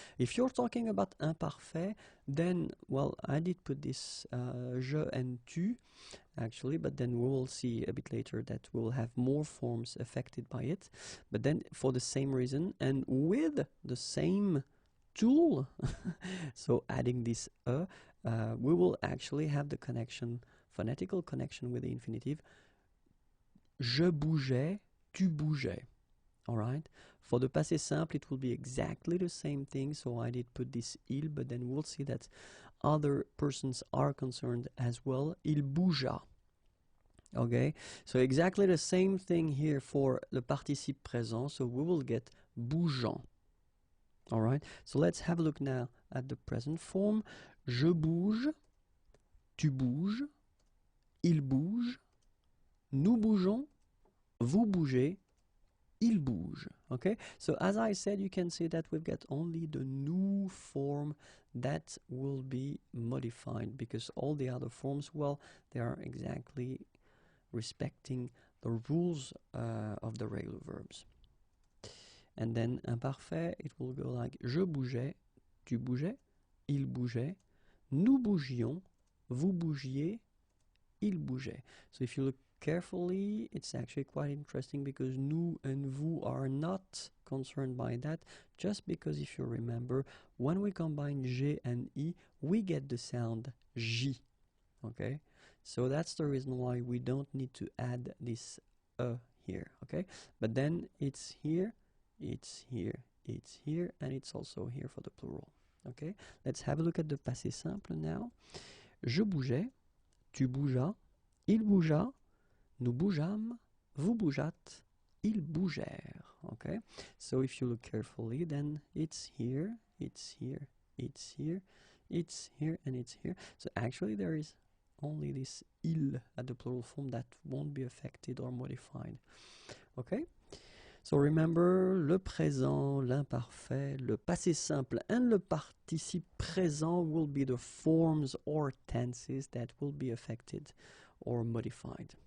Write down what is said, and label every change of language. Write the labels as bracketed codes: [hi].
[en] If you're talking about imparfait, then, well, I did put this je and tu, actually, but then we will see a bit later that we'll have more forms affected by it. But then for the same reason and with the same tool, so adding this we will actually have the connection, phonetical connection with the infinitive. [fr] Je bougeais, tu bougeais. [en] All right. For the passé simple, it will be exactly the same thing. So I did put this il, but then we'll see that other persons are concerned as well. Il bougea. Okay. So exactly the same thing here for the participe présent. So we will get bougeant. All right. So let's have a look now at the present form. [fr] Je bouge, tu bouges, il bouge, nous bougeons, vous bougez, il bouge. [en] Okay, so as I said, you can see that we've got only the nous form that will be modified, because all the other forms, well, they are exactly respecting the rules of the regular verbs. [fr] And then imparfait, it will go like je bougeais, tu bougeais, il bougeait, nous bougions, vous bougiez, il bougeait. [en] So if you look carefully, it's actually quite interesting, because nous and vous are not concerned by that, just because if you remember, when we combine G and I, we get the sound J. Okay, so that's the reason why we don't need to add this here. Okay, but then it's here, it's here, it's here, and it's also here for the plural. Okay, let's have a look at the passé simple now. [fr] Je bougeais, tu bougeas, il bougea, nous bougeâmes, vous bougeâtes, ils bougèrent. [en] Okay, so if you look carefully, then it's here, it's here, it's here, it's here, and it's here. So actually there is only this il at the plural form that won't be affected or modified. Okay, so remember, le présent, l'imparfait, le passé simple, and le participe présent will be the forms or tenses that will be affected or modified.